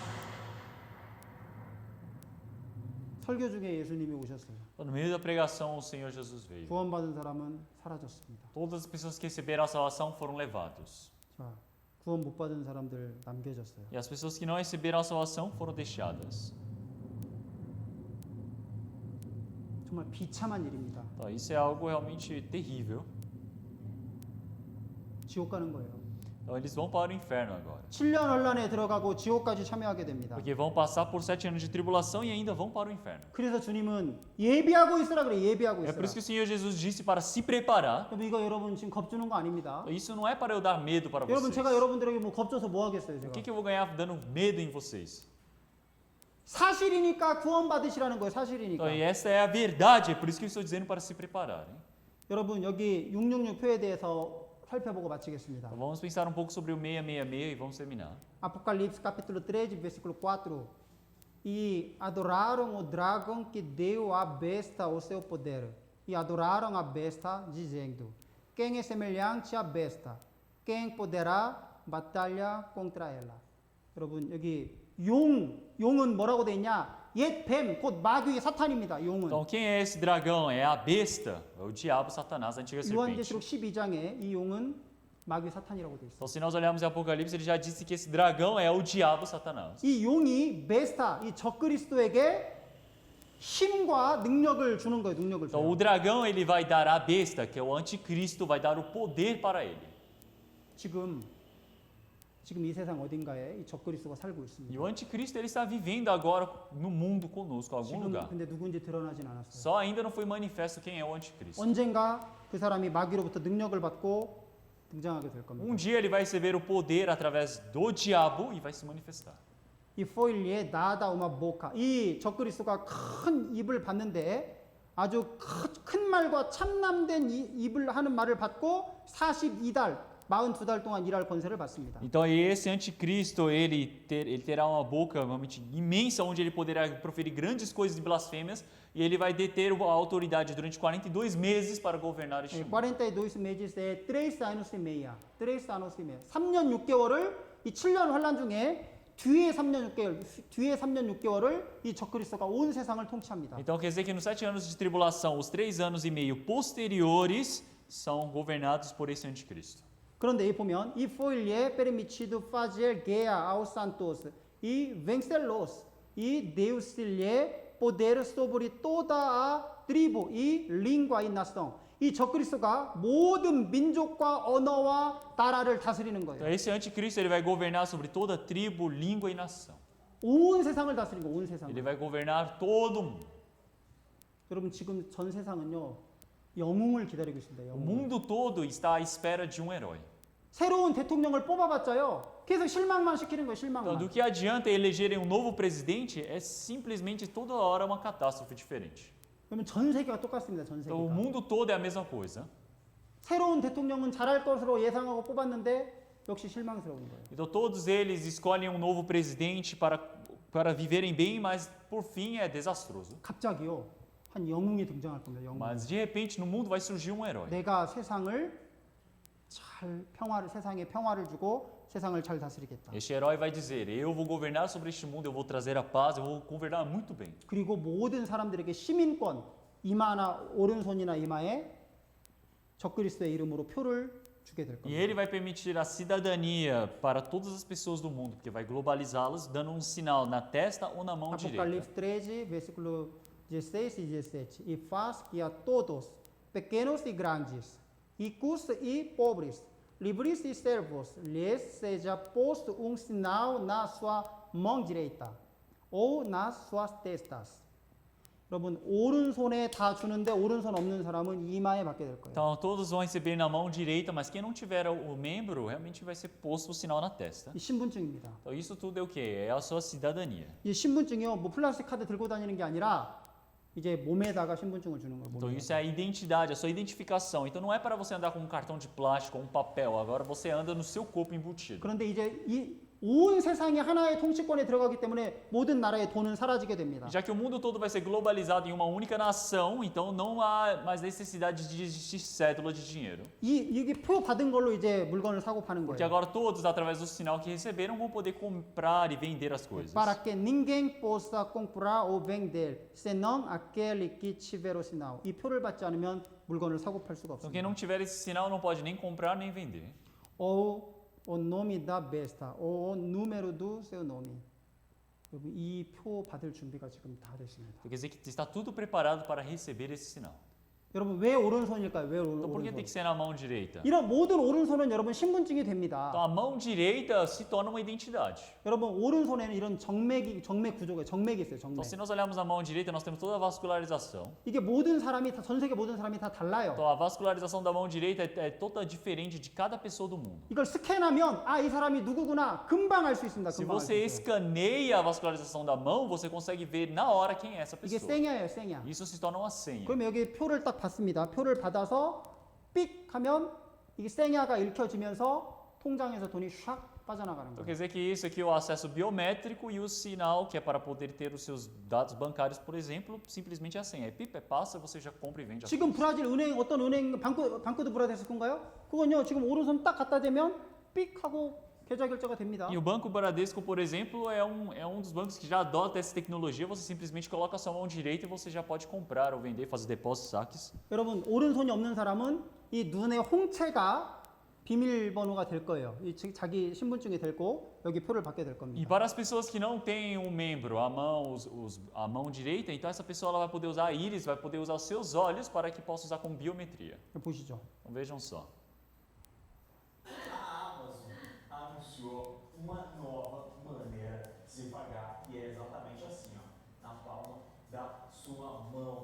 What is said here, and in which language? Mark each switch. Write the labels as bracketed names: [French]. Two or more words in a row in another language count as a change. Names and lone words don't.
[Korean] 설교 중에 예수님이 오셨어요. [Portuguese] Então, no meio da pregação, o Senhor Jesus veio. [Korean] 구원받은 사람은 사라졌습니다. [Portuguese] Todas as pessoas que receberam a salvação foram levados. [Korean] 자, 구원 못 받은 사람들 남겨졌어요. [Portuguese] E as pessoas que não receberam a salvação foram deixadas. [Korean] 정말 비참한 일입니다. [Portuguese] Então, isso é algo realmente terrível. [Korean] 지옥 가는 거예요. [Portuguese] Então, eles vão para o inferno agora. [Korean] 7년 환란에 들어가고 지옥까지 참여하게 됩니다. [Portuguese] Porque vão passar por 7 anos de tribulação e ainda vão para o inferno. [Korean] 그래서 주님은 예비하고 있으라 그래. 예비하고 [Portuguese] É por isso que [Korean] 있으라. [Portuguese] o Senhor Jesus disse para se preparar. [Korean] 여러분 이거 여러분 지금 겁주는 거 아닙니다. [Portuguese] Isso não é para eu dar medo para [Korean] 여러분 [Portuguese] vocês. [Korean] 제가 여러분들에게 뭐 겁줘서 뭐 하겠어요, [Portuguese] O [Korean] 제가. [Portuguese] que eu vou ganhar dando medo em vocês? [Korean] 사실이니까 구원 받으시라는 거예요. 사실이니까. [Portuguese] Então, e essa é a verdade, é por isso que eu estou dizendo para se prepararem. [Korean] 여러분 여기 666 표에 대해서 살펴보고 마치겠습니다. [Portuguese] Então, vamos pensar um pouco sobre o 666 e vamos terminar. Apocalipse capítulo 13, versículo 4. E adoraram o dragão que deu à besta o seu poder. E adoraram a besta, dizendo: quem é semelhante à besta? Quem poderá batalhar contra ela? [Korean] 여러분 여기 용은 뭐라고 돼 있냐? 옛 뱀, 곧 마귀의 사탄입니다. 용은. [Portuguese] Então, quem é esse dragão? É a besta, é o diabo, Satanás, a antiga serpente. [Korean] 요한계시록 12장에 이 용은 마귀 사탄이라고 돼 있어요. [Portuguese] Então, se nós olharmos em Apocalipse, ele já disse que esse dragão é o diabo, Satanás. [Korean] 이 용이 베스타, 이 적그리스도에게 힘과 능력을 주는 거예요. 능력을 [Portuguese] Então, [Korean] 줘요. [Portuguese] o dragão ele vai dar à besta, que é o anticristo, vai dar o poder para ele. [Korean] 지금 이 세상 어딘가에 이 적그리스도가 살고 [Portuguese] E [Korean] 있습니다. [Portuguese] o anticristo ele está vivendo agora no mundo conosco, em algum [Korean] 지금 [Portuguese] lugar. [Korean] 근데 누군지 드러나진 않았어요. [Portuguese] Só ainda não foi manifesto quem é o anticristo. [Korean] 언젠가 그 사람이 마귀로부터 능력을 받고 등장하게 될 겁니다. [Portuguese] Dia ele vai receber o poder através do diabo e vai se manifestar. [Korean] 이 [Portuguese] foi-lhe dada uma boca [Korean] 이 적그리스도가 큰 입을 받는데 아주 큰 말과 참남된 입을 하는 말을 받고 42달 42달 동안 일할 권세를 받습니다. [Portuguese] Então esse anticristo ele terá uma boca realmente imensa onde ele poderá proferir grandes coisas de blasfêmias e ele vai deter a autoridade durante 42 meses para governar este mundo. 42 meses 에 3 anos e meia. [Korean] 3년 6개월을 이 7년 환란 중에 뒤에 3년 6개월을 이 적그리스도가 온 세상을 통치합니다. [Portuguese] Então quer dizer que nos 7 anos de tribulação, os 3 anos e meio posteriores são governados por esse anticristo. [Korean] 그런데 이 보면 이 [Portuguese] foi-lhe permitido fazer guerra aos santos e vencê-los e deu-se-lhe poder sobre toda a tribo e língua e nação. [Korean] 이 적그리스도가 모든 민족과 언어와 나라를 다스리는 거예요. [Portuguese] Então esse anticristo ele vai governar sobre toda tribo, língua e nação. [Korean] 온 세상을 다스리는 거, 온 세상. [Portuguese] Ele vai governar todo o mundo. [Korean] 여러분 지금 전 세상은요 영웅을 기다리고 있습니다. [Portuguese] O [Korean] 영웅. [Portuguese] mundo todo está à espera de um herói. [Korean] 새로운 대통령을 뽑아봤자요 계속 실망만 시키는 거예요. [Portuguese] Então, [Korean] 실망만. [Portuguese] do que adianta elegerem um novo presidente é simplesmente toda hora uma catástrofe diferente. [Korean] 그러면 전 세계가 똑같습니다. 전 [Portuguese] Então, o [Korean] 세계가. [Portuguese] mundo todo é a mesma coisa. [Korean] 새로운 대통령은 잘할 것으로 예상하고 뽑았는데 역시 실망스러운 거예요. [Portuguese] Então todos eles escolhem um novo presidente para viverem bem, mas por fim é desastroso. [Korean] 갑자기요. 한 영웅이 등장할 겁니다. 영웅. [Portuguese] Mas de repente no mundo vai surgir um herói. [Korean] 내가 세상에 평화를 주고 세상을 잘 다스리겠다. [Portuguese] Este herói vai dizer: eu vou governar sobre este mundo, eu vou trazer a paz, eu vou governar muito bem. [Korean] 그리고 모든 사람들에게 시민권 이마나 오른손이나 이마에 적그리스도의 이름으로 표를 주게 될 [Portuguese] E [Korean] 겁니다. [Portuguese] ele vai permitir a cidadania para todas as pessoas do mundo, porque vai globalizá-las, dando um sinal na testa ou na mão direita. Apocalipse 13, versículo 16 e 17. E faz que a todos, pequenos e grandes, ricos e pobres, livres e servos, lhes seja posto um sinal na sua mão direita ou nas suas testas. [Korean] 여러분 오른손에 다 주는데 오른손 없는 사람은 이마에 받게 될 거예요. [Portuguese] Então todos vão receber na mão direita, mas quem não tiver o membro realmente vai ser posto o sinal na testa. [Korean] 이 신분증입니다. [Portuguese] Então isso tudo é o quê? É a sua cidadania. [Korean] 이 신분증이요, 뭐 플라스틱 카드 들고 다니는 게 아니라 이제 몸에다가 신분증을 주는 거예요. [Portuguese] Então [Korean] 몸에다가. [Portuguese] isso é a identidade, a sua identificação. Então não é para você andar com um cartão de plástico ou um papel. Agora você anda no seu corpo embutido. [Korean] 그런데 이제 온 세상이 하나의 통치권에 들어가기 때문에 모든 나라의 돈은 사라지게 됩니다. [Portuguese] Já que o mundo todo vai ser globalizado em uma única nação, então não há mais necessidade de existir cédula de dinheiro. [Korean] 이게 표 받은 걸로 이제 물건을 사고 파는 [Portuguese] Porque [Korean] 거예요. [Portuguese] agora todos, através do sinal que receberam, vão poder comprar e vender as coisas. Para que ninguém possa comprar ou vender, senão aquele que tiver o sinal. [Korean] 이 표를 받지 않으면 물건을 사고 팔 수가 [Portuguese] Então quem [Korean] 없습니다. [Portuguese] não tiver esse sinal não pode nem comprar nem vender. Ou o nome da besta, ou o número do seu nome. [Korean] 여러분 이 표 받을 준비가 지금 다 됐습니다. [Portuguese] Então, quer dizer que está tudo preparado para receber esse sinal. [Korean] 여러분 왜 오른손일까요? 왜 [Portuguese] Então por que tem [Korean] 오른손? [Portuguese] que ser na mão direita? [Korean] 이런 모든 오른손은 여러분 신분증이 [Portuguese] Então [Korean] 됩니다. [Portuguese] a mão direita se torna uma identidade. [Korean] 여러분 오른손에는 이런 정맥 구조가 정맥이 있어요. 정맥. [Portuguese] Então se nós olharmos a mão direita, nós temos toda a vascularização. [Korean] 이게 모든 사람이 다 전 세계 모든 사람이 다 달라요. [Portuguese] Então a vascularização da mão direita é toda diferente de cada pessoa do mundo. [Korean] 이걸 스캔하면 이 사람이 누구구나 금방 알 수 있습니다. [Portuguese] Se [Korean] 금방 알 수 [Portuguese] você [Korean] 있어요. [Portuguese] escaneia a vascularização da mão, você consegue ver na hora quem é essa [Korean] 이게 [Portuguese] pessoa. [Korean] 생야예요, 생야. [Portuguese] Isso se torna uma senha. [Korean] 그럼 여기 표를 딱 받습니다. 표를 받아서 삑 하면 이게 생야가 읽혀지면서 통장에서 돈이 샥 빠져나가는 [Portuguese] Então [Korean] 거예요. [Portuguese] quer dizer que isso aqui é o acesso biométrico e o sinal, que é para poder ter os seus dados bancários, por exemplo, simplesmente é a senha. Aí pipa, passa, você já compra e vende. [Korean] 지금 브라질 은행 어떤 은행 방코드 브라데스코인가요? 그건요 지금 오른손 딱 갖다 대면 삑 하고 계좌 결제가 됩니다. [Portuguese] E o Banco Bradesco, por exemplo, é um dos bancos que já adota essa tecnologia. Você simplesmente coloca a sua mão direita e você já pode comprar ou vender, fazer depósitos, saques. [Korean] 여러분 오른손이 없는 사람은 이 눈의 홍채가 비밀번호가 될 거예요. 이 자기 신분증이 되고 여기 표를 받게 될 [Portuguese] E [Korean] 겁니다. [Portuguese] para as pessoas que não têm um membro, a mão direita, então essa pessoa ela vai poder usar a íris, vai poder usar os seus olhos para que possa usar como biometria. [Korean] 보시죠. [Portuguese] Então vejam só. A Amazon anunciou uma nova maneira de se pagar e é exatamente assim, ó, na palma da sua mão.